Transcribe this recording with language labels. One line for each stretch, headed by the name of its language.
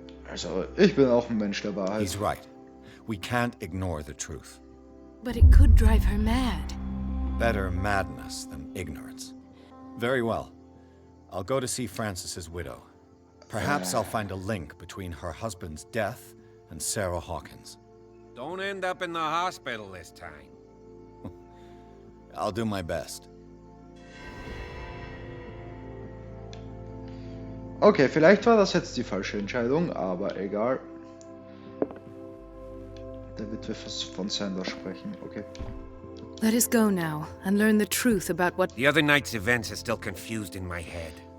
German: Also, ich bin auch ein Mensch der Wahrheit.
English: He's right. We can't ignore the truth. But it could drive her mad. Better madness than ignorance. Very well. I'll go to see Francis's widow. Perhaps I'll find a link between her husband's death and Sarah Hawkins. Don't end up in the hospital this time. I'll do my best.
German: Okay, vielleicht war das jetzt die falsche Entscheidung, aber egal. Da wird wir von Sanders sprechen, okay.
English: Let us go now and learn the truth about what... The other night's events are still confused in my head.